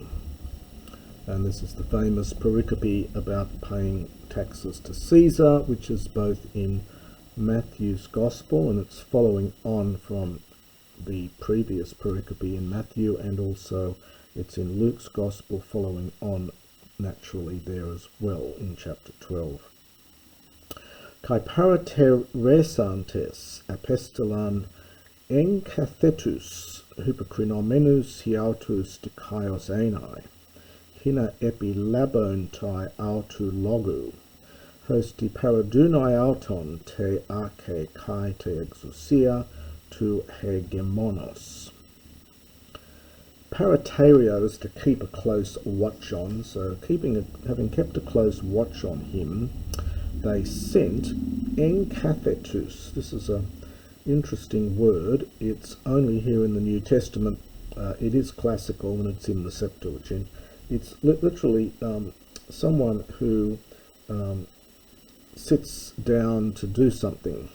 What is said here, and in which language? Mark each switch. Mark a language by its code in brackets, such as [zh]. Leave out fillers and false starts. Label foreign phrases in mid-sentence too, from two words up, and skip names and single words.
[en] And this is the famous pericope about paying taxes to Caesar, which is both in Matthew's Gospel, and it's following on from the previous pericope in Matthew, and also it's in Luke's Gospel, following on naturally there as well in chapter 12. [el] Καὶ παρατηρήσαντες ἀπέστειλαν ἐγκαθέτους ὑποκρινομένους ἑαυτοὺς δικαίους εἶναι, ἵνα ἐπιλάβωνται αὐτοῦ λόγου, ὥστε παραδοῦναι αὐτὸν τῇ ἀρχῇ καὶ τῇ ἐξουσίᾳ τοῦ ἡγεμόνος. [en] Paraterio is to keep a close watch on, so having kept a close watch on him, they sent enkathetus. This is an interesting word. It's only here in the New Testament. It is classical and it's in the Septuagint. It's literally someone who sits down to do something.